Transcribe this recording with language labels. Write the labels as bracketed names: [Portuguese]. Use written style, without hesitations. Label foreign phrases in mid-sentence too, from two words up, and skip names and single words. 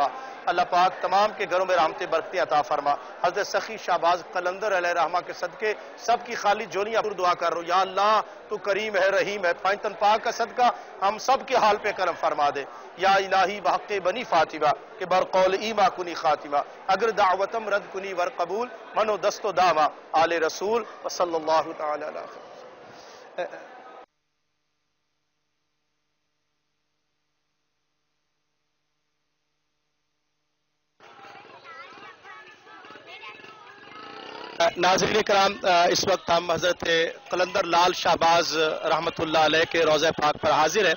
[Urdu] اللہ پاک تمام کے گھروں میں رحمتیں برکتیں عطا فرما۔ حضرت سخی شہباز قلندر علیہ الرحمہ کے صدقے سب کی خالی جونیاں دعا کر رہا ہوں یا اللہ تو کریم ہے، رحیم ہے، پانچ پاک کا صدقہ ہم سب کے حال پہ کرم فرما دے۔ [Persian] یا الہی بحق بنی فاطمہ کہ برقول ایما کنی خاتمہ، اگر دعوتم رد کنی ور قبول، منو دست و دامہ آل رسول [Arabic] وصلی اللہ تعالی علیہ وسلم۔ [Urdu] ناظرین کرام، اس وقت ہم حضرت قلندر لال شہباز رحمۃ اللہ علیہ کے روضہ پاک پر حاضر ہیں۔